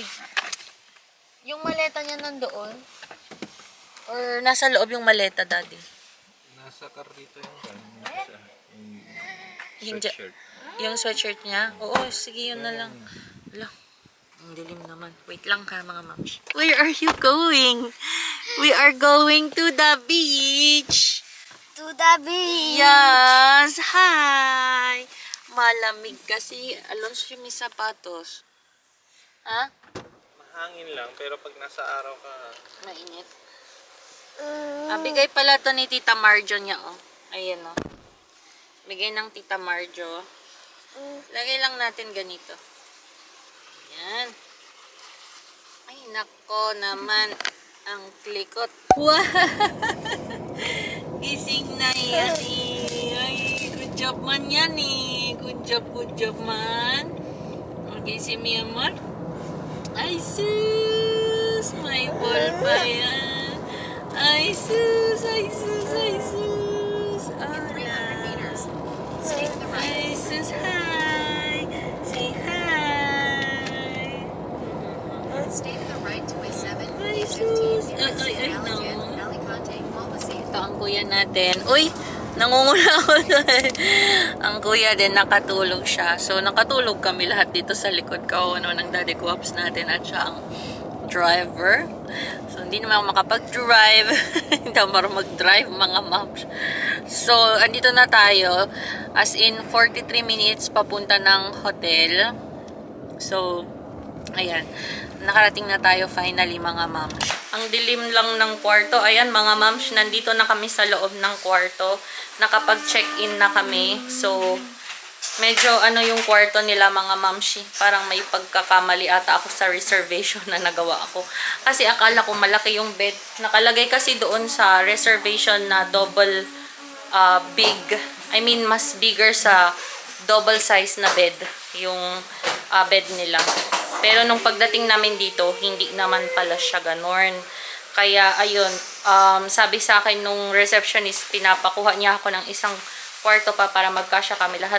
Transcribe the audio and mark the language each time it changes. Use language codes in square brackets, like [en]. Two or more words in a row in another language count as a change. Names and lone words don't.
[tl] Yung maleta niya nandoon? Or nasa loob yung maleta, Daddy? Nasa karito yung Hindi. sweatshirt. Yung sweatshirt niya? Oo, sige, yun na lang. Ala, ang dilim naman. Wait lang ka, mga mams. [en] Where are you going? We are going to the beach. To the beach. Yes, hi. [tl] Malamig kasi. Alonso yung may sapatos. Ha? Mahangin lang, pero pag nasa araw ka, Mainit. Bigay pala to ni Tita Marjo niya, oh. Ayan, oh. Bigay ng Tita Marjo. Lagay lang natin ganito. Ayan. Ay, nako naman. Ang klikot. Wow! Gising na yan, eh. Ay, [en] good job [tl] man yan, eh. [en] Good job [tl] man. Okay, [es] si mi amor. [tl] Ay, sus! May ball pa yan. Ay, sus! Ay, sus! Ay, sus! Hola! Ay, sus! [en] Hi! Say hi! Stay to the right to A7, Ay, A15, sus! exit Ay, Alexandria, [es] no. Alicante, [tl] Malmasig. Ito ang kuya natin. Uy! Nangunguna ako doon. Ang kuya din, nakatulog siya. So, nakatulog kami lahat dito sa likod ko ng Daddy Guaps natin at siya ang driver. So, hindi naman ako makapag-drive. Hindi ako marunong mag-drive, mga moms. So, andito na tayo. [en] As in, [tl] 43 minutes papunta ng hotel. So, ayan. Nakarating na tayo finally, mga moms. Ang dilim lang ng kwarto. Ayan, mga moms, nandito na kami sa loob ng kwarto. Nakapag-check-in na kami. So, medyo yung kwarto nila, mga mamshi. Parang may pagkakamali ata ako sa reservation na nagawa ako. Kasi akala ko malaki yung bed. Nakalagay kasi doon sa reservation na [en] double big. I mean, [tl] mas bigger sa [en] double size [tl] na bed. Yung bed nila. Pero nung pagdating namin dito, hindi naman pala siya ganon. Kaya, ayun, sabi sa akin nung receptionist, pinapakuha niya ako ng isang kwarto pa para magkasya kami lahat.